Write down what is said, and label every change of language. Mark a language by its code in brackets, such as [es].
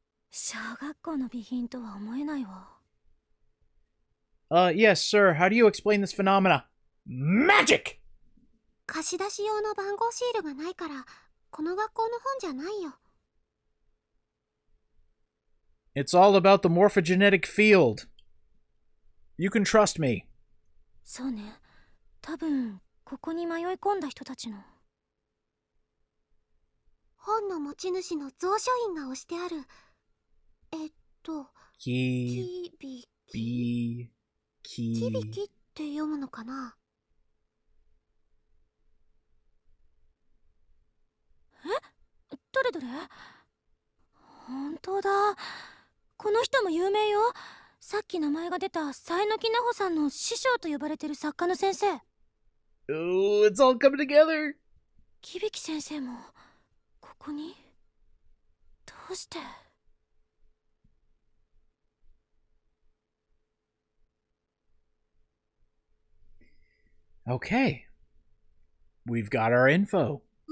[ja] 小学校の備品とは思えないわ。 [en] Yes, sir. How do you explain this phenomena? Magic! [ja] 貸し出し用の番号シールがないから、この学校の本じゃないよ。 [en] It's all about the morphogenetic field. You can trust me. [ja] そうね。多分、ここに迷い込んだ人たちの。本の持ち主の蔵書印が押してある。キビキ。キビキって読むのかな。どれどれ。本当だ。この人も有名よ。さっき名前が出た佐榎木奈穂さんの師匠と呼ばれてる作家の先生。 [en] Oh, it's all coming together. [ja] キビキ先生もここに。どうして。 [en] Okay. We've got our info.